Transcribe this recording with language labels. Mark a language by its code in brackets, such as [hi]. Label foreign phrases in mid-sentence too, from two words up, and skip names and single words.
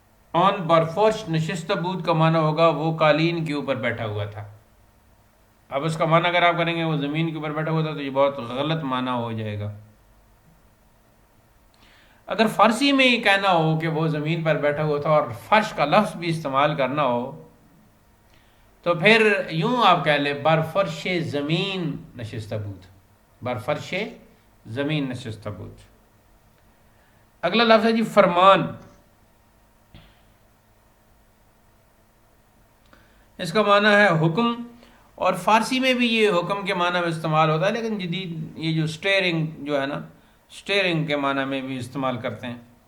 [fa] آن برفرش نشستہ بود [ur] کا معنی ہوگا وہ قالین کے اوپر بیٹھا ہوا تھا. اب اس کا معنی اگر آپ کریں گے وہ زمین کے اوپر بیٹھا ہوا تھا تو یہ بہت غلط معنی ہو جائے گا. اگر فارسی میں ہی کہنا ہو کہ وہ زمین پر بیٹھا ہوا تھا اور فرش کا لفظ بھی استعمال کرنا ہو تو پھر یوں آپ کہہ لیں [fa] برفرش زمین نشستہ بود. برفرش زمین نشستہ بود. [ur] اگلا لفظ ہے جی فرمان. اس کا معنی ہے حکم، اور فارسی میں بھی یہ حکم کے معنی میں استعمال ہوتا ہے، لیکن جدید یہ جو سٹیئرنگ جو ہے نا، سٹیئرنگ کے معنی میں بھی استعمال کرتے ہیں.